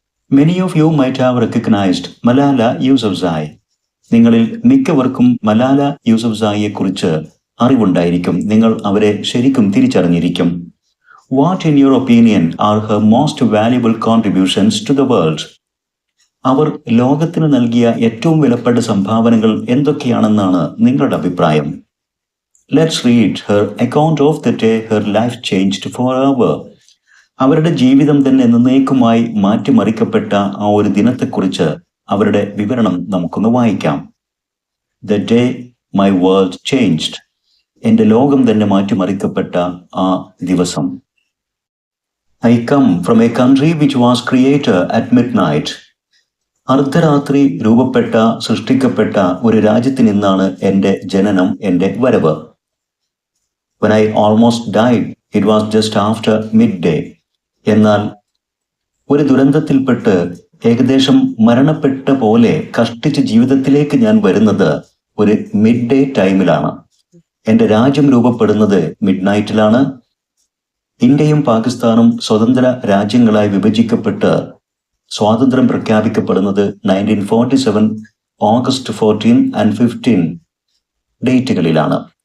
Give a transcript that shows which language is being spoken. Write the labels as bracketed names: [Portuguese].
[English] Many of you might have recognized Malala Yousafzai. [Malayalam] നിങ്ങളിൽ മിക്കവർക്കും മലാല യൂസഫ്സായിയെ കുറിച്ച് അറിവുണ്ടായിരിക്കും. നിങ്ങൾ അവരെ ശരിക്കും തിരിച്ചറിഞ്ഞിരിക്കും. [English] What in your opinion are her most valuable contributions to the world? [Malayalam] അവർ ലോകത്തിന് നൽകിയ ഏറ്റവും വിലപ്പെട്ട സംഭാവനകൾ എന്തൊക്കെയാണെന്നാണ് നിങ്ങളുടെ അഭിപ്രായം? [English] Let's read her account of the day her life changed forever. [Malayalam] അവരുടെ ജീവിതം തന്നെ എന്നേക്കുമായി മാറ്റിമറിക്കപ്പെട്ട ആ ഒരു ദിനത്തെക്കുറിച്ച് അവരുടെ വിവരണം നമുക്കൊന്ന് വായിക്കാം. [English] The day my world changed. [Malayalam] എൻ്റെ ലോകം തന്നെ മാറ്റിമറിക്കപ്പെട്ട ആ ദിവസം. [English] I come from a country which was created at midnight. [Malayalam] അർദ്ധരാത്രി സൃഷ്ടിക്കപ്പെട്ട ഒരു രാജ്യത്തിൽ നിന്നാണ് എൻ്റെ ജനനം, എൻ്റെ വരവ്. [English] When I almost died, it was just after midday. [Malayalam] എന്നാൽ ഒരു ദുരന്തത്തിൽപ്പെട്ട് ഏകദേശം മരണപ്പെട്ട പോലെ കഷ്ടിച്ച് ജീവിതത്തിലേക്ക് ഞാൻ വരുന്നത് ഒരു മിഡ് ഡേ ടൈമിലാണ്. എൻ്റെ രാജ്യം രൂപപ്പെടുന്നത് മിഡ് നൈറ്റിലാണ്. ഇന്ത്യയും പാകിസ്ഥാനും സ്വതന്ത്ര രാജ്യങ്ങളായി വിഭജിക്കപ്പെട്ട് സ്വാതന്ത്ര്യം പ്രഖ്യാപിക്കപ്പെടുന്നത് 1947 ഓഗസ്റ്റ് 14 and 15 ഡേറ്റുകളിലാണ്.